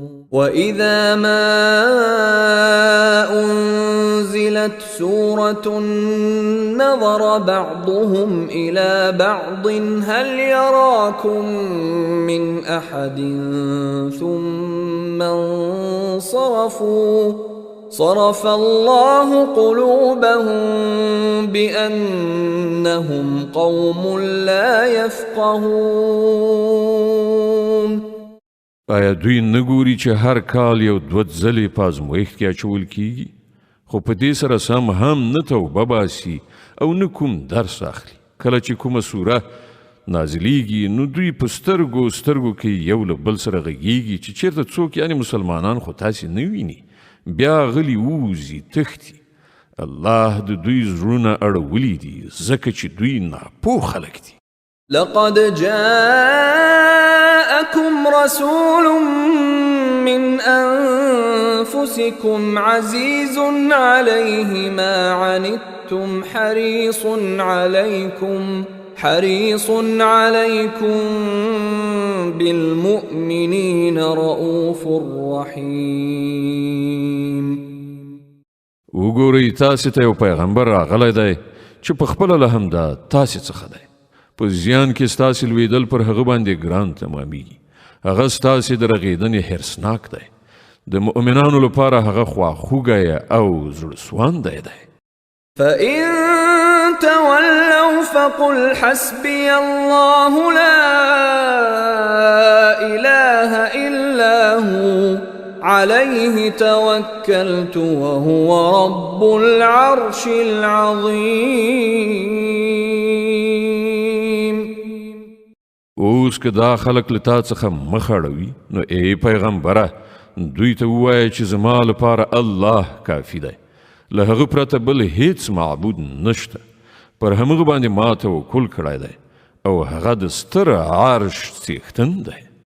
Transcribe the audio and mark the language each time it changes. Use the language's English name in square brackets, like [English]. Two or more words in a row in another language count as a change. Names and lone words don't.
[Arabic] وإذا ما أنزلت سورة نظر بعضهم إلى بعض هل يراكم من أحد ثم انصرفوا صرف الله قلوبهم بأنهم قوم لا يفقهون. [Pashto] آیا دوی نګوري چې هر کال یو دوه ځلې په ازمویښت کې اچول کیږي خو په دې سره سم هم نه توبه باسي او نه کوم درس اخلي. کله چې کومه سوره نازلیږي نو دوی په سترګو کې یو له بل سره غږیږي چې چیرته څوک یعنی مسلمانان خو تاسې نه ویني بیا غلی ووځي تښتي. الله د دوی زړونه اړولي دي ځکه چې دوی ناپوه خلک دي. [Arabic] لقد جاءكم رسول من أنفسكم عزيز عليه ما عنتم حريص عليكم بالمؤمنين رؤوف رحيم. [Pashto] وګورئ تاسې ته یو پیغمبر راغلی دی چې په خپله له همدا تاسې څخه دی. په زیان کې ستاسې لویدل پر هغه باندې ګران تمامیږي. هغه ستاسې د رغېدنې حرصناک دی. د مؤمنانو لپاره هغه خواخوږی او زړهسواندی دی. [Arabic] فإن تولوا فقل حسبي الله لا إله إلا هو عليه توكلت وهو رب العرش العظيم. [Pashto] اوس که دا خلق له تا څخه مخ اړوي نو ای پیغمبره دوی ته ووایه چې زما لپاره الله کافي دی. له هغه پرته بل هیڅ معبود نشته. پر همغه باندې ما توکل کړی دی او هغه د ستر عرش څښتن دی.